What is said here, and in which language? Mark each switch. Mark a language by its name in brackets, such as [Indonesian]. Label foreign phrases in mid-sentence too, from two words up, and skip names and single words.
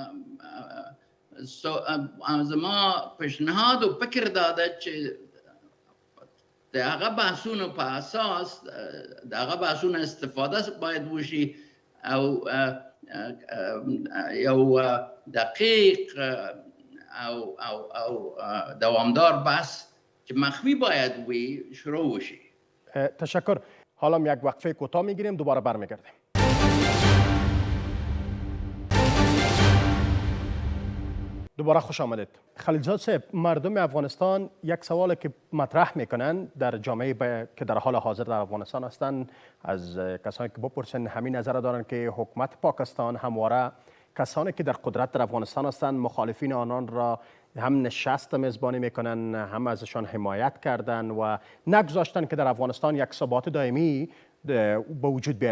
[Pashto] زما پیشنهاد او فکر دا ده چې د هغه بحثونو په اساس د هغه بحثونو استفاده باید وشي او یو دقیق او دوامدار بحث که مخفی باید وی شروع وشي. [Persian] تشکر. حالا یک وقفه کوتاه میگیریم، دوباره برمیگردیم. دوباره خوش آمدید. خلیل زاد صاحب، مردم افغانستان یک سوال که مطرح میکنن در جامعه که در حال حاضر در افغانستان هستند، از کسانی که بپرسن همین نظر دارن که حکومت پاکستان همواره کسانی که در قدرت در افغانستان هستند مخالفین آنان را هم نشست میزبانی میکنن، هم ازشان حمایت کردن و نگذاشتن که در افغانستان یک ثبات دائمی به وجود بیاید.